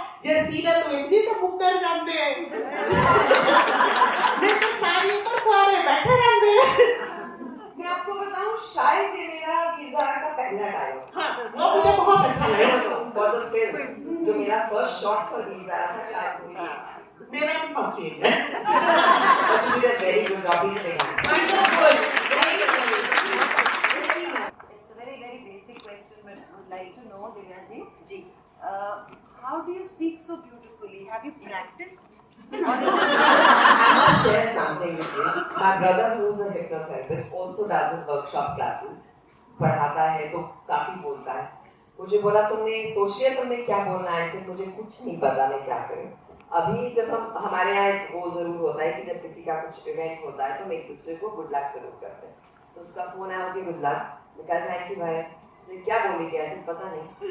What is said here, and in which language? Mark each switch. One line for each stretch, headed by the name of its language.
Punjabi: ਜੇ ਸੀਰਤ ਹੁੰਦੀ ਤਾਂ ਮੁੱਕਰ ਜਾਂਦੇ
Hindi: नहीं तो सारी ऊपर फुहारे बैठे रहते. मैं आपको बताऊं, शायद ये मेरा वीज़ा का पहला डायलॉग. हाँ, वो मुझे बहुत अच्छा लगा. फॉर द फिल्म जो मेरा फर्स्ट शॉट फॉर वीज़ा था, शायद वो ये. मेरा भी फर्स्ट है.
English: But you did a very good job. He's saying. Wonderful. It's a very, very basic question, but I would like to know, Divya ji, how do you speak so beautifully? Have you practiced? Or is it? I must share something with you. My brother, who is a hypnotherapist, also does his workshop classes.
Hindi: पढ़ाता है तो काफी बोलता है. मुझे बोला तुमने सोच लिया तुमने क्या बोलना है. ऐसे मुझे कुछ नहीं पता मैं क्या करूं. अभी जब हमारे यहाँ एक वो जरूर होता है कि जब किसी का कुछ इवेंट होता है तो हम एक दूसरे को गुड लक जरूर करते हैं. तो उसका फोन आया कि गुड लक. मैं कहता है कि भाई उसने क्या बोली क्या ऐसे पता नहीं.